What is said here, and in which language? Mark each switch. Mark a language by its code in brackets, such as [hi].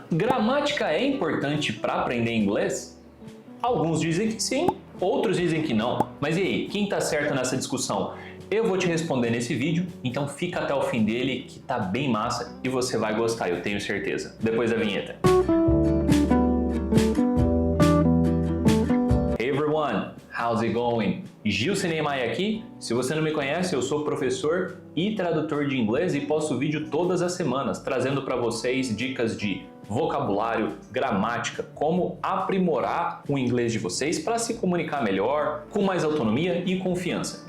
[pt] Gramática é importante para aprender inglês? Alguns dizem que sim, outros dizem que não. Mas e aí, quem tá certo nessa discussão? Eu vou te responder nesse vídeo, então fica até o fim dele que tá bem massa e você vai gostar, eu tenho certeza. Depois da vinheta. [en] Hey everyone, how's it going? [pt] Gilson Neymar aqui. Se você não me conhece, eu sou professor e tradutor de inglês e posto vídeo todas as semanas, trazendo para vocês dicas de vocabulário, gramática, como aprimorar o inglês de vocês para se comunicar melhor, com mais autonomia e confiança.